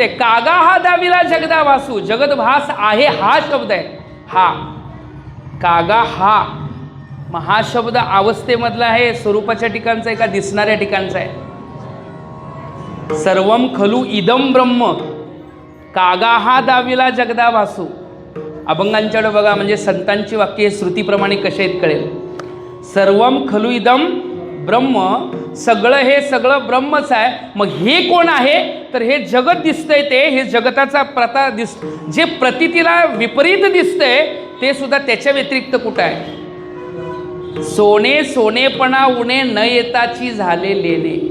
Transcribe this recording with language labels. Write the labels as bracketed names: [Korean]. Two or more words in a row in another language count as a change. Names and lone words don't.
[Marathi] कागा हा दाविला जगदा भासू, जगत भास आहे हा शब्द आहे. हा कागा हा महाशब्द अवस्थेमधला आहे, स्वरूपाच्या ठिकाणचा आहे का दिसणाऱ्या ठिकाणचा आहे? [Sanskrit] सर्वम खलू इदम ब्रह्म [Marathi] कागा हा दाविला जगदा भासू. अभंगांच्याकडे बघा, म्हणजे संतांची वाक्य श्रुतीप्रमाणे कसे आहेत कळेल. [Sanskrit] सर्वम खलू इदम ब्रह्म, [Marathi] सगळं हे सगळं ब्रह्मच आहे. मग हे कोण आहे? तर हे जगत दिसतंय, ते हे जगताचा प्रता जे प्रतितीला विपरीत दिसतंय ते सुद्धा त्याच्या व्यतिरिक्त कुठं आहे? सोने सोनेपणा उणे न येताची झाले लेले.